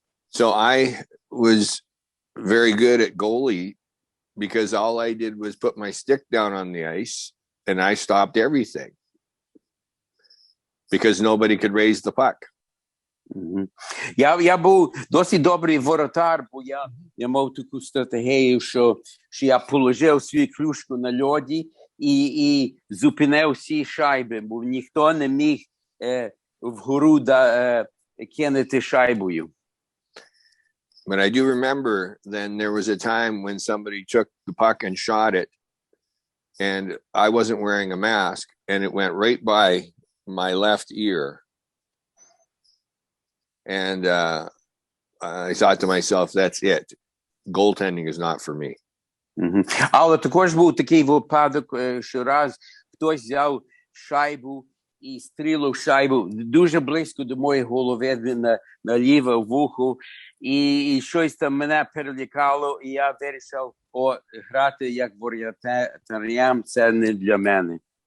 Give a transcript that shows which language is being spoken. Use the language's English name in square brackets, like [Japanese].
[English] So I was very good at goalie, because all I did was put my stick down on the ice and I stopped everything because nobody could raise the puck. [Ukrainian] Я був досить добрий воротар, бо я мав таку стратегію, що я положив свою клюшку на льоді і зупинив всі шайби, бо ніхто не міг вгору кинути шайбою. [English] But I do remember then there was a time when somebody took the puck and shot it, and I wasn't wearing a mask, and it went right by my left ear. And I thought to myself, that's it. Goaltending is not for me. [Ukrainian] Але також був такий випадок, що раз хтось взяв шайбу і стрілив шайбу дуже близько до моєї голови, на ліве вухо, і щось там мене перелякало, і я вирішив, грати як воротарем, це не для мене.